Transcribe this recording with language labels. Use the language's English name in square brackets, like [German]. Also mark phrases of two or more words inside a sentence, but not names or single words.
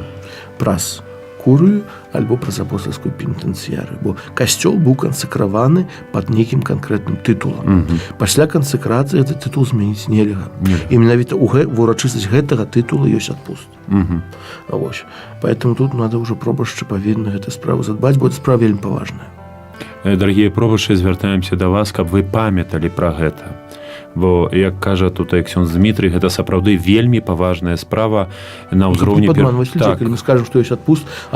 [Belarusian] Праз курыю альбо праз апостальскую пенітэнцыярыю, бо касцёл быў кансакраваны пад нейкім канкрэтным тытулам. Пасля кансакрацыі гэты тытул змяніць нельга. І менавіта ў урачыстасць гэтага тытула ёсць адпуст. Вось. [Russian] Поэтому тут надо [Belarusian] ўжо пробашчы павінны гэту справу задбаць, бо гэта справа вельмі паважная. Дарагія пробашчы, звяртаемся да вас, каб вы памяталі пра гэта. Бо, як кажа тут ксёндз Дмітрый, гэта сапраўды вельмі паважная справа на ўзроўні... Падман, Васіль, калі мы скажем, што ёсць адпуст, а